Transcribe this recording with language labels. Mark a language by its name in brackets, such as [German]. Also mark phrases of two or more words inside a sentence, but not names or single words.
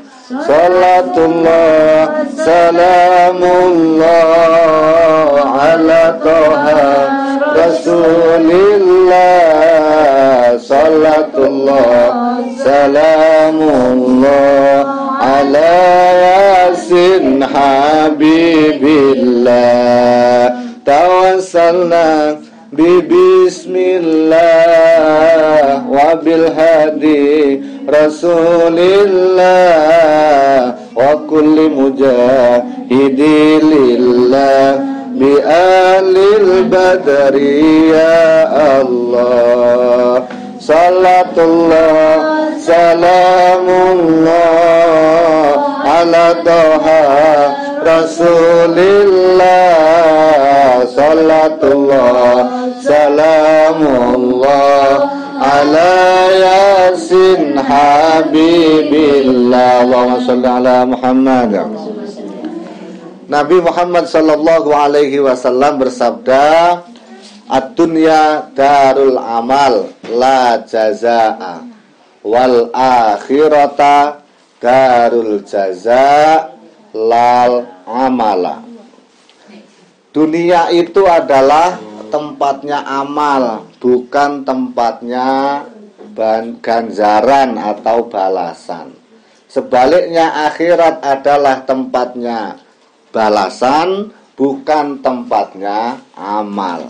[Arabic] صلاة الله سلام الله على طه رسول الله. صلاة الله سلام الله على يس حبيب الله. توسلنا بسم الله وبالهادي رسول الله وكل مجاهد لله بأهل البدر يا الله. صلاة الله سلام الله على طه رسول الله. صلاة الله سلام الله على يس حبيب الله. اللهم صل على محمد. Nabi Muhammad صلى الله عليه وسلم bersabda, الدنيا دار العمل لا جزاء والآخرة دار الجزاء لا العمل. [Indonesian] Dunia itu adalah tempatnya amal, bukan tempatnya ganjaran atau balasan. Sebaliknya akhirat adalah tempatnya balasan, bukan tempatnya amal.